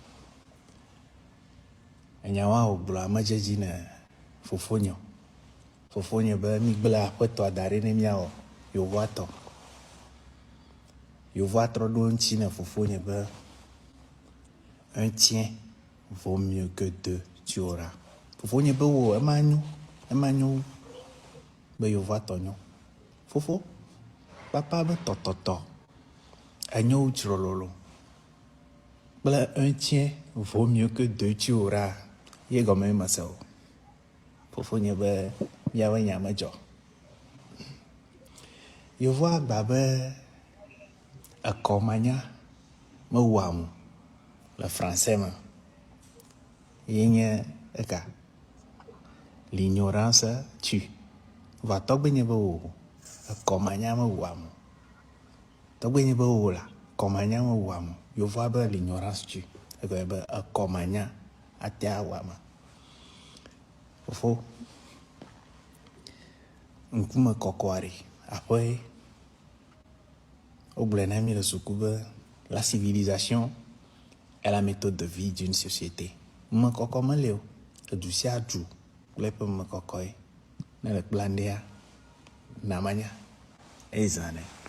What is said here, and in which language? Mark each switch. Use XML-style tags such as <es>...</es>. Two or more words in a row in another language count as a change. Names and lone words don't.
<ee>Enyawa wògblɔ amedzedzi ne fofonye. Fofonye be migble aƒetɔ da ɖi ne miawɔ Yevoa tɔ. Yevoa trɔ ɖo ŋuti ne fofonye be</ee> <fr>un tien vaut mieux que deux tu auras.</fr> <ee>Fofonye be wo ema nyo be Yevoa tɔ nyo. Fofo, papa be tɔtɔtɔ enyo tsololo.</ee> <fr>Kple un tien vaut mieux que deux tu auras.</fr> <ee>Ye gɔme me se o. Fofo nye be miawe nya me dzɔ. Yevoa gba be ekɔmanya me wɔa mu le français me. Ye nye eka.</ee> <fr>L'ignorance tue.</fr> <ee>Va tɔgbenye be wo ekɔmanya me wɔa mu. Tɔgbenye be wo la kɔmanya me wɔa mu. Yevoa be</ee> <fr>l'ignorance tue.</fr> <ee>Egɔme be ekɔmanya ate awɔ me. Fofo, ŋkume kɔkɔ aɖe, aƒe wogblɔ na mi le suku be</ee> <fr>la civilisation est la méthode de vie d'une société.</fr> <ee>Me kɔkɔ me le o, edu sia du kple eƒe me kɔkɔe. Ne le kpla ndea, namanya, ezane.</ee>